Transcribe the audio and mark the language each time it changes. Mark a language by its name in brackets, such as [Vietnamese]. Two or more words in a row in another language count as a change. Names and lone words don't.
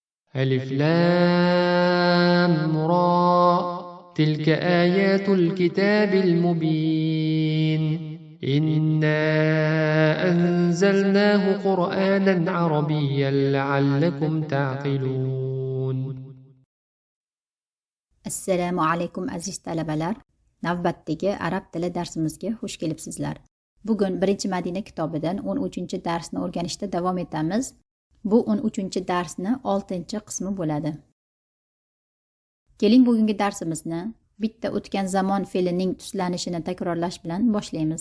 [Arabic] ألف لام را تلك آيات الكتاب المبين إنا أنزلناه قرآنا عربيا لعلكم تعقلون. [Uzbek] Assalomu alaykum aziz talabalar. Navbatdagi arab tili darsimizga xush kelibsizlar. Bugun 1-Madina kitobidan 13-darsni o'rganishda davom etamiz. Bu 13-darsni 6-qismi bo'ladi. Keling bugungi darsimizni bitta o'tgan zamon fe'lining tuslanishini takrorlash bilan boshlaymiz.